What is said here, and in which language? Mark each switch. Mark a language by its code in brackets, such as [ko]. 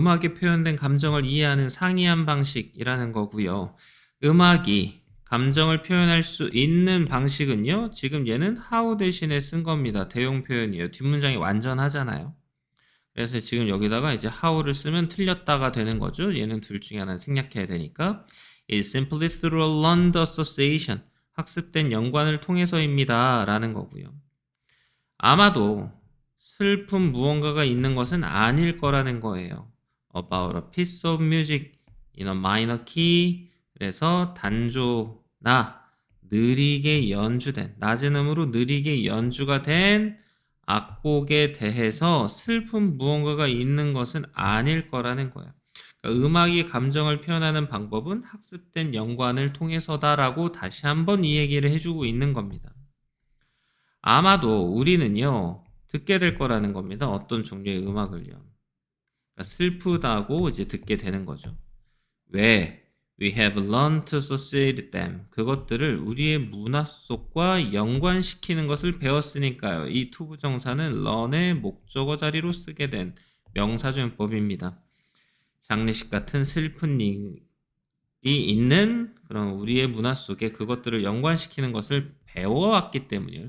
[ko] 음악에 표현된 감정을 이해하는 상이한 방식이라는 거고요. 음악이 감정을 표현할 수 있는 방식은요. 지금 얘는 how 대신에 쓴 겁니다. 대용 표현이에요. 뒷문장이 완전하잖아요. 그래서 지금 여기다가 이제 how를 쓰면 틀렸다가 되는 거죠. 얘는 둘 중에 하나는 생략해야 되니까. [en] It's simply through a learned association. [ko] 학습된 연관을 통해서입니다. 라는 거고요. 아마도 슬픈 무언가가 있는 것은 아닐 거라는 거예요. [en] About a piece of music in a minor key. [ko] 그래서 단조나 느리게 연주된, 낮은 음으로 느리게 연주가 된 악곡에 대해서 슬픈 무언가가 있는 것은 아닐 거라는 거예요. 그러니까 음악이 감정을 표현하는 방법은 학습된 연관을 통해서다라고 다시 한번 이 얘기를 해주고 있는 겁니다. 아마도 우리는요, 듣게 될 거라는 겁니다. 어떤 종류의 음악을요. 그러니까 슬프다고 이제 듣게 되는 거죠. 왜? [en] We have learned to associate them. [ko] 그것들을 우리의 문화 속과 연관시키는 것을 배웠으니까요. 이 투부정사는 learn의 목적어 자리로 쓰게 된 명사조연법입니다. 장례식 같은 슬픈 일이 있는 그런 우리의 문화 속에 그것들을 연관시키는 것을 배워왔기 때문이에요.